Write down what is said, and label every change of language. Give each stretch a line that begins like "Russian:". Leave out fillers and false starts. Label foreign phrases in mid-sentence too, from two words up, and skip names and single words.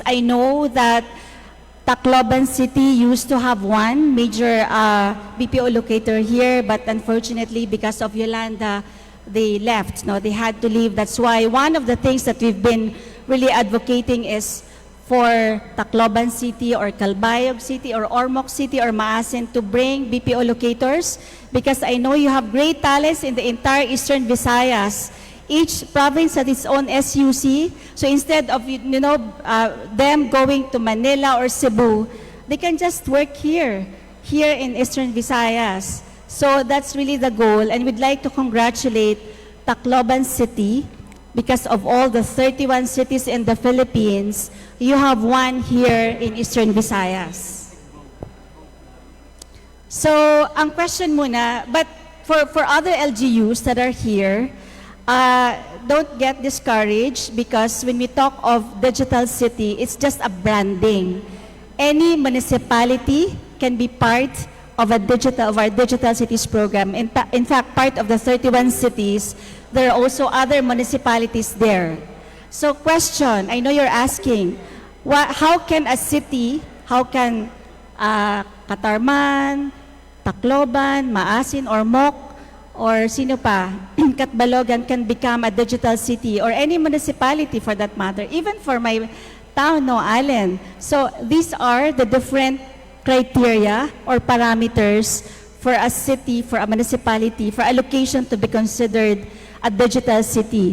English: I know that Tacloban City used to have one major BPO locator here, but unfortunately, because of Yolanda, they left. No, they had to leave. That's why one of the things that we've been really advocating is for Tacloban City or Calbayog City or Ormoc City or Maasin to bring BPO locators, because I know you have great talents in the entire Eastern Visayas. Each province has its own SUC. So instead of them going to Manila or Cebu, they can just work here in Eastern Visayas. So that's really the goal. And we'd like to congratulate Tacloban City because of all the 31 cities in the Philippines. You have one here in Eastern Visayas.
Filipino: So ang question muna,
English: but for other LGUs that are here, don't get discouraged, because when we talk of digital city, it's just a branding. Any municipality can be part of our digital cities program. In fact, part of the 31 cities, there are also other municipalities there. So question, I know you're asking, how can a city, how can Katarman, Tacloban, Maasin, or Moc, or
Filipino: sino pa,
English: Katbalogan can become a digital city, or any municipality for that matter, even for my town, Allen. So these are the different criteria or parameters for a city, for a municipality, for a location to be considered a digital city.